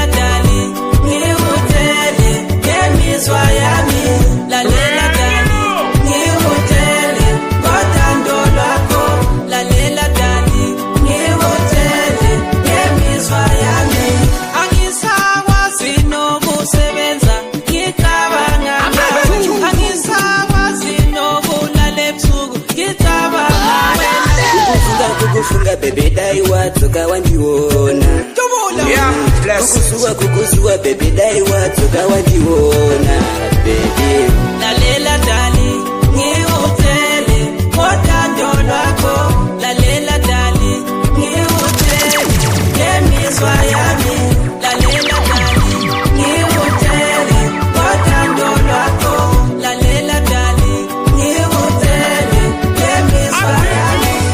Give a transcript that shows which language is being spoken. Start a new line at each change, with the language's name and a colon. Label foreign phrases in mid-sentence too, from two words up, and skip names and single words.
Zulu: dali ngikutele ngemizwa yami lalela dali ngikutele uthando lwakho lalela dali ngikutele ngemizwa yami angisakwazi nokusebenza ngicabanga angisakwazi nokulala ebusuku ngicabanga
Shona: kukufunga bebe dai watsoka wandiona kukusuka bebe dai watsoka wandiona bebe
Zulu: lalela dali ngikutele uthando lwakho lalela dali ngikutele ngemizwa yami lalela dali ngikutele uthando lwakho lalela dali ngikutele ngemizwa yami